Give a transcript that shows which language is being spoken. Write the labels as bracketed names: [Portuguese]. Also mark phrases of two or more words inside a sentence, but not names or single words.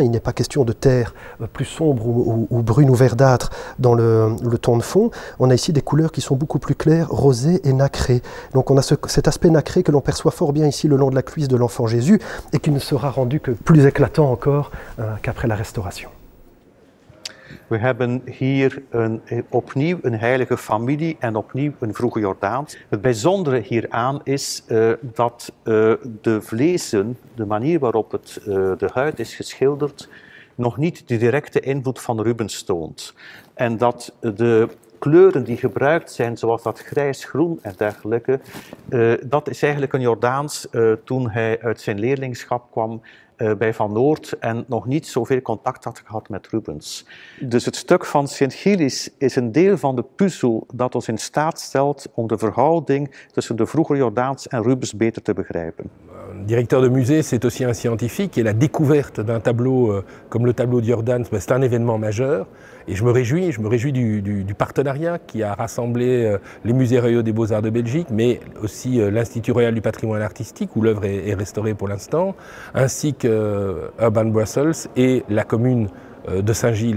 [French] Il n'est pas question de terre plus sombre ou brune ou verdâtre dans le ton de fond. On a ici des couleurs qui sont beaucoup plus claires, rosées et nacrées. Donc on a cet aspect nacré que l'on perçoit fort bien ici le long de la cuisse de l'enfant Jésus, et qui ne sera rendu que plus éclatant encore qu'après la restauration. [Dutch] We hebben hier opnieuw een heilige familie en opnieuw een vroege Jordaans. Het bijzondere hieraan is dat de vlezen, de manier waarop de huid is geschilderd, nog niet de directe invloed van Rubens toont. En dat de kleuren die gebruikt zijn, zoals dat grijs-groen en dergelijke, dat is eigenlijk een Jordaans toen hij uit zijn leerlingschap kwam bij Van Noort en nog niet zoveel contact had gehad met Rubens. Dus het stuk van Sint-Gilles is een deel van de puzzel dat ons in staat stelt om de verhouding tussen de vroege Jordaans en Rubens beter te begrijpen. [French] Directeur de musée, c'est aussi un scientifique et la découverte d'un tableau comme le tableau de Jordaens, c'est un événement majeur. Et je me réjouis du partenariat qui a rassemblé les musées royaux des Beaux-Arts de Belgique, mais aussi l'Institut royal du patrimoine artistique, où l'œuvre est restaurée pour l'instant, ainsi que Urban Brussels et la commune de Saint-Gilles.